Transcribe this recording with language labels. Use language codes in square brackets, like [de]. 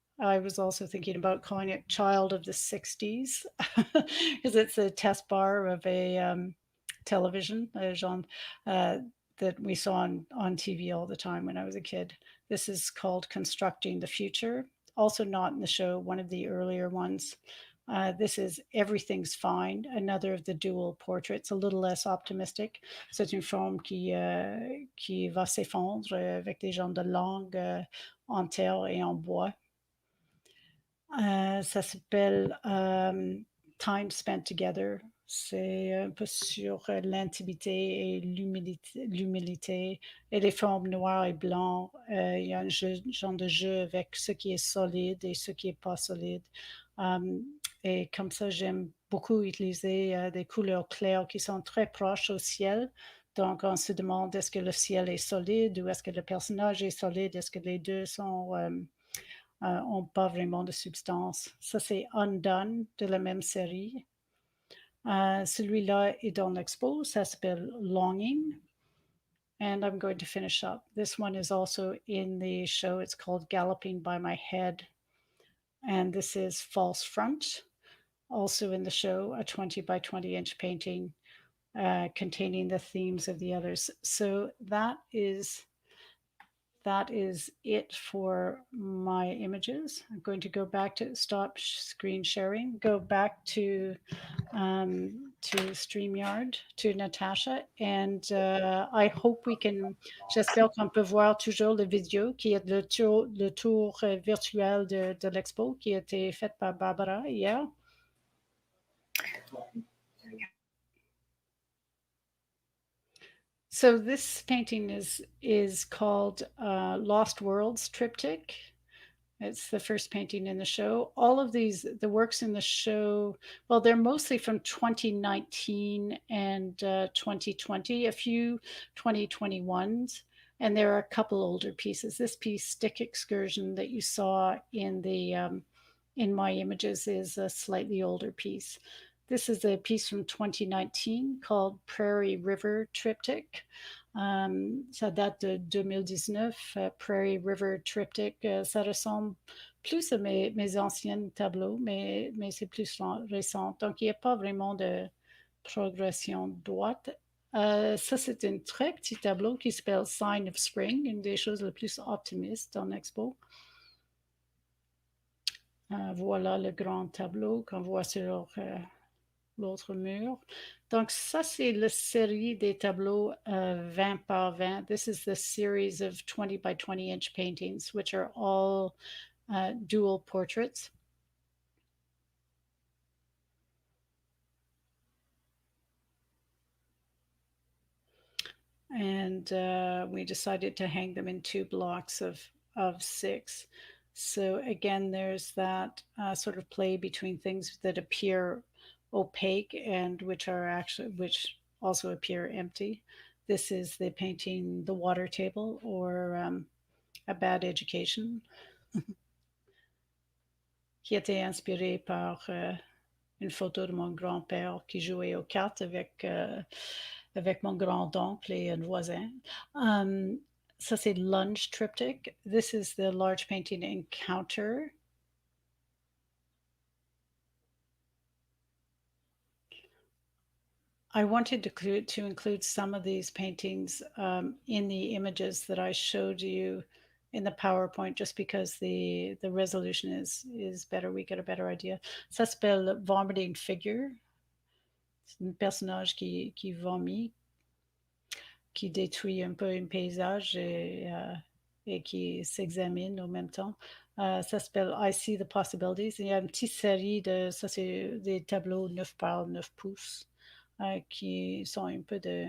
[en] I was also thinking about calling it Child of the 60s because it's a test bar of a television that we saw on TV all the time when I was a kid. This is called Constructing the Future. Also not in the show, one of the earlier ones. This is Everything's Fine, another of the dual portraits, a little less optimistic. [fr] C'est une forme qui va s'effondre avec des gens de langue en terre et en bois. Ça s'appelle Time Spent Together. C'est un peu sur l'intimité et l'humilité et les formes noires et blancs. Il y a un genre de jeu avec ce qui est solide et ce qui n'est pas solide. Et comme ça, j'aime beaucoup utiliser des couleurs claires qui sont très proches au ciel. Donc, on se demande, est-ce que le ciel est solide ou est-ce que le personnage est solide? Est-ce que les deux n'ont pas vraiment de substance? Ça, c'est Undone de la même série. Celui-là est dans l'expo. Ça s'appelle Longing. [en] And I'm going to finish up. This one is also in the show. It's called Galloping by My Head. And this is False Front. Also in the show, a 20 by 20 inch painting containing the themes of the others. So that is it for my images. I'm going to go back to stop screen sharing, go back to StreamYard, to Natasha, and I hope we can, [fr] j'espère qu'on peut voir toujours la vidéo qui est le tour virtuel de l'expo qui a été fait par Barbara hier. [en] So this painting is called Lost Worlds Triptych. It's the first painting in the show. All of the works in the show, well, they're mostly from 2019 and 2020, a few 2021s, and there are a couple older pieces. This piece, Stick Excursion, that you saw in my images, is a slightly older piece. This is a piece from 2019 called Prairie River Triptych. [fr] Ça date de 2019, Prairie River Triptych. Ça ressemble plus à mes anciens tableaux, mais c'est plus récent. Donc, il n'y a pas vraiment de progression droite. Ça, c'est un très petit tableau qui s'appelle Sign of Spring, une des choses les plus optimistes en expo. Voilà le grand tableau qu'on voit sur l'autre mur. Donc, ça, c'est la série des tableaux 20 par 20. [en] This is the series of 20 by 20 inch paintings, which are all dual portraits. And we decided to hang them in 2 blocks of 6. So again, there's that sort of play between things that appear opaque and which also appear empty. This is the painting [fr] The Water Table, or A Bad Education, qui était inspiré par une photo de mon grand-père qui jouait aux cartes avec mon grand-oncle et un voisin. Ça, c'est Lunge Triptych. [en] This is the large painting Encounter. I wanted to include some of these paintings in the images that I showed you in the PowerPoint, just because the resolution is better. We get a better idea. [fr] Ça s'appelle Vomiting Figure. C'est un personnage qui vomit, qui détruit un peu un paysage et qui s'examine en même temps. Ça s'appelle I See the Possibilities. Il y a une petite série ça c'est des tableaux 9 par 9 pouces. Qui sont un peu